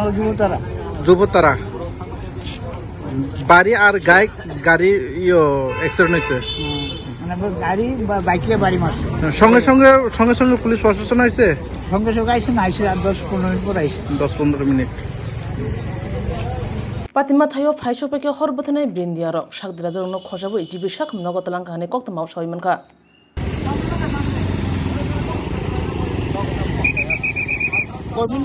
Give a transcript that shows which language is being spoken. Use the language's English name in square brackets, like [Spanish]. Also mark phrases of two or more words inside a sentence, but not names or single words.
[Bangla] যুবতারা বাড়ি আর গাড়ি অ্যাক্সিডেন্ট হয়েছে মানে গাড়ি বাইকে বাড়ি মারছে সঙ্গে সঙ্গে পুলিশ প্রশাসন আইছে সঙ্গে আইসে না আইসে 10-15 মিনিট পর আইসে 10-15 মিনিট [Kok Borok] Patima thayo phaisho peke horbothanai brindiaro sakdira jorno khojabo ijibi sak mnogotalang kahane koktamaw sawimanka